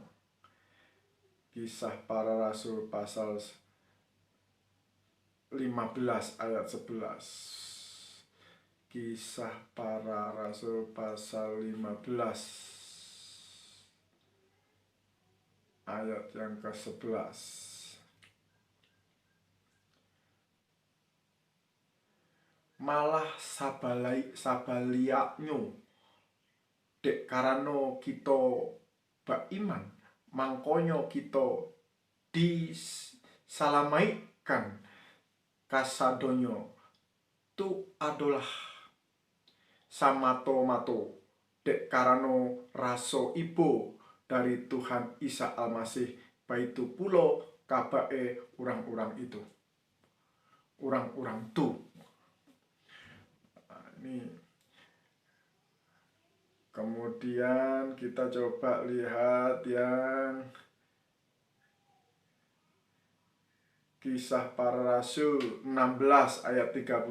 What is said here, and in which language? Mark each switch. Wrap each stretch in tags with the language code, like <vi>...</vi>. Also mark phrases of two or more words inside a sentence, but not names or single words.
<id>Kisah para Rasul pasal 15 ayat 11. Kisah para Rasul pasal 15 ayat yang ke-11.</id> <min>Malah sabaliaknyo dek karano kita beriman, mangkonyo kita disalamaikan kasadonyo tu adalah samato-mato dek karano raso ibo dari Tuhan Isa Almasih, baitu pulo kabae orang-orang itu, orang-orang tu.</min> <id>Ini kemudian kita coba lihat yang Kisah para Rasul 16 ayat 31.</id>